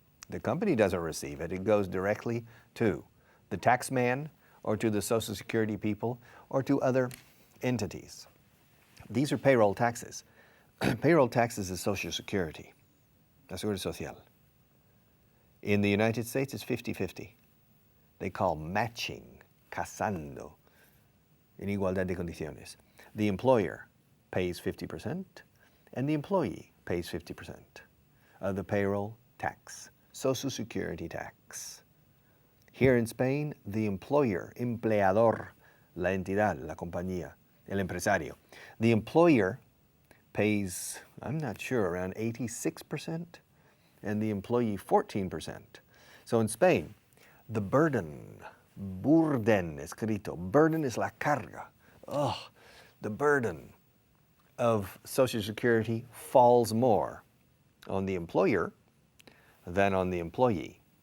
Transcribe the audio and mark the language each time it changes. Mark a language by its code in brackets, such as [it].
[en] The company doesn't receive it. It goes directly to the tax man or to the Social Security people or to other entities. These are payroll taxes. Payroll taxes is Social Security, la Seguridad Social. In the United States, it's 50-50. [es] They call matching, casando, en igualdad de condiciones. [en] The employer pays 50% and the employee pays 50% of the payroll tax, Social Security tax. [es] Here in Spain, the employer, empleador, la entidad, la compañía, el empresario. [en] The employer pays, I'm not sure, around 86%, and the employee 14%. So in Spain, the burden escrito, burden is la carga. The burden of Social Security falls more on the employer than on the employee.